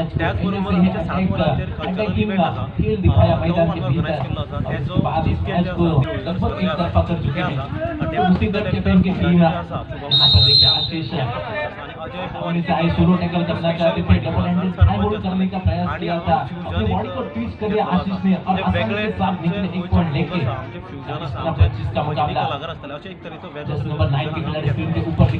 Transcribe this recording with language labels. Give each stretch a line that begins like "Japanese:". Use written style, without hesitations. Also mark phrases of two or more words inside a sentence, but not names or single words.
Konkani: त्याच बरोबर आमचे 7 वरांचेर
English: cultural event
Konkani: आसा तो ऑर्गनायज केल्लो आसा. तेजो
English: chief guest
Konkani: जे आसा ते आसा
English: deputy director
Konkani: जे आसा अजय पवार
Hindi: शुरू टैकल करना चाहते थे,
English: double handed high hold
Hindi: करने का प्रयास किया था, अपने बॉडी को ट्विस्ट करके आशीष ने और आसानी के साथ निकले एक पॉइंट लेके 25 का मुकाबला नंबर 9 के खिलाड़ी स्क्रीन के ऊपर